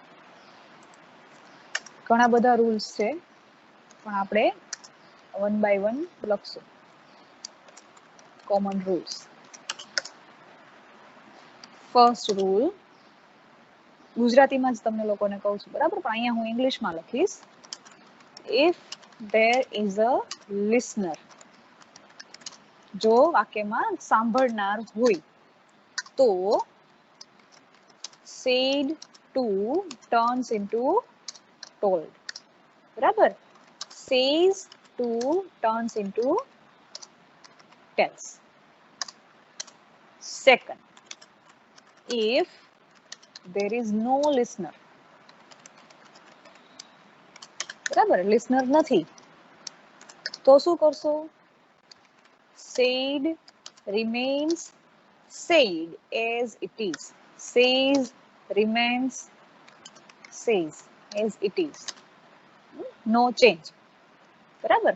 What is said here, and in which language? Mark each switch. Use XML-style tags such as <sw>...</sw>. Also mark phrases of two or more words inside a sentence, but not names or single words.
<gu>ઘણા બધા રૂલ્સ છે પણ આપણે</gu> <en>one by one</en> <gu>લખશું.</gu> <en>Common rules. first rule</en> <gu>ગુજરાતીમાં જ તમને લોકોને કહું છું, બરાબર, પણ અહીંયા હું ઇંગ્લિશમાં લખીશ.</gu> <en>ઇફ there is a listener,</en> <gu>જો વાક્યમાં સાંભળનાર હોય તો</gu> <en>said to turns into told.</en> <gu>બરાબર?</gu> <en>says to turns into tells. Second, if there is no listener,</en> <gu>બરાબર, listener નથી તો શું કરશો?</gu> <en>said remains said as it is. says remains says as it is. No change. બરાબર?</en>